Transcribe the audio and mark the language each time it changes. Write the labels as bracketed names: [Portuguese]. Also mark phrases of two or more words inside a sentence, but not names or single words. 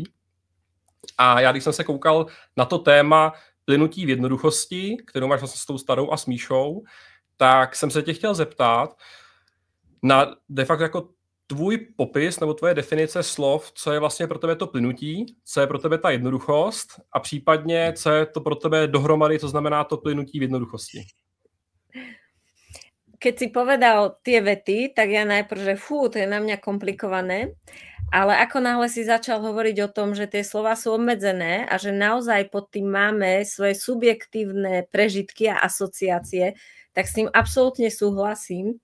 [Czech] A já, když jsem se koukal na to téma plynutí v jednoduchosti, kterou máš vlastně s tou Starou a s Míšou, tak jsem se tě chtěl zeptat na de facto jako tvůj popis nebo tvoje definice slov, co je vlastně pro tebe to plynutí, co je pro tebe ta jednoduchost a případně, co je to pro tebe dohromady, co znamená to plynutí v jednoduchosti. [Slovak] Keď si povedal tie vety, tak ja najprv, že to je na mňa komplikované, ale ako náhle si začal hovoriť o tom, že tie slova sú obmedzené a že naozaj pod tým máme svoje subjektívne prežitky a asociácie, tak s tým absolútne súhlasím.